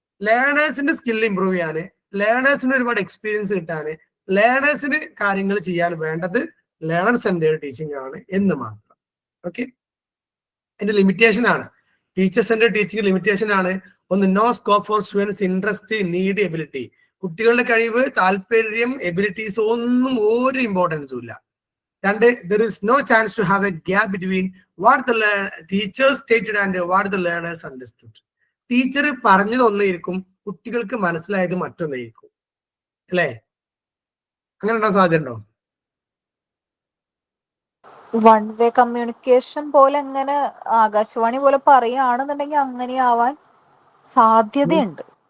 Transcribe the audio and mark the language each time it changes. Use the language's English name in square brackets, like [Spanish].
[Malayalam] ലേണേഴ്സിന്റെ skill improve ചെയ്യാന്, ലേണേഴ്സിന് ഒരുപാട് experience കിട്ടാന്, ലേണേഴ്സിന് കാര്യങ്ങൾ ചെയ്യാൻ വേണ്ടത് ലേണർ സെന്റേഡ് ടീച്ചിങ് ആണ് എന്ന് മാത്രം. ഓക്കെ, അതിന്റെ ലിമിറ്റേഷൻ ആണ് ടീച്ചർ സെന്റേഡ് ടീച്ചിങ്. ലിമിറ്റേഷൻ ആണ് ഒന്ന്, [English] No scope for students interest, need, ability. [Malayalam] കുട്ടികളുടെ കഴിവ്, താല്പര്യം, എബിലിറ്റീസ് ഒന്നും ഒരു ഇമ്പോർട്ടൻസും ഇല്ല. [English] 2, there is no chance to have a gap between what the teachers stated and what the learners understood. [Malayalam] Teacher പറഞ്ഞത് ഒന്നായിരിക്കും, കുട്ടികൾക്ക് മനസ്സിലായത് മറ്റൊന്നായിരിക്കും, അല്ലേ? അങ്ങനെ ഉണ്ടാകാൻ സാധ്യത ഉണ്ടോ? വൺ വേ കമ്മ്യൂണിക്കേഷൻ പോലെ എങ്ങനെ ആകാശവാണി പോലെ പറയുകയാണെന്നുണ്ടെങ്കിൽ അങ്ങനെ ആവാൻ സാധ്യതയുണ്ട്.